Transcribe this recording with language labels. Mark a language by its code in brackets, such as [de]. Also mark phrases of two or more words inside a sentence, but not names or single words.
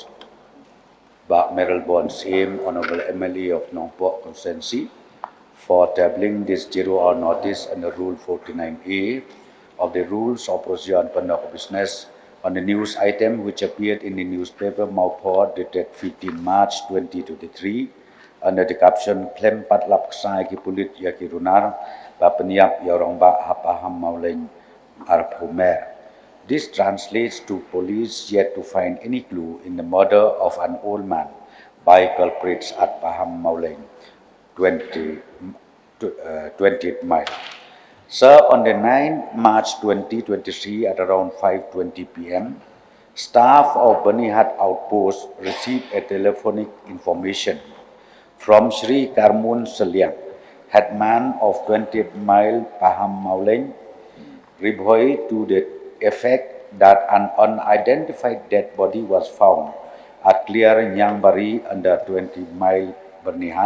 [en] Bhoi Meralbon CM, Honourable MLA of Nongpok Constituency, for tabling this 0-hour notice under Rule 49A of the Rules of Procedure and Conduct of Business on the news item which appeared in the newspaper Maupur dated 15 March 2023 under the caption [kha] Klempat lapsai ki pulit ya kirunar ba pyniap ya rangbah [en] Pahammawlein Arpho Mayor. This translates to police yet to find any clue in the murder of an old man by culprits at Pahammawlein, 20th mile. Sir, on the 9th March 2023 at around 5:20 p.m., staff of Banihat Outpost received a telephonic information from Sri Karmun Seliang headman of 20th Mile Pahammawlein, Bhoi to the effect that an unidentified dead body was found at Clear Nyangbari under 20 Mile Bernihan.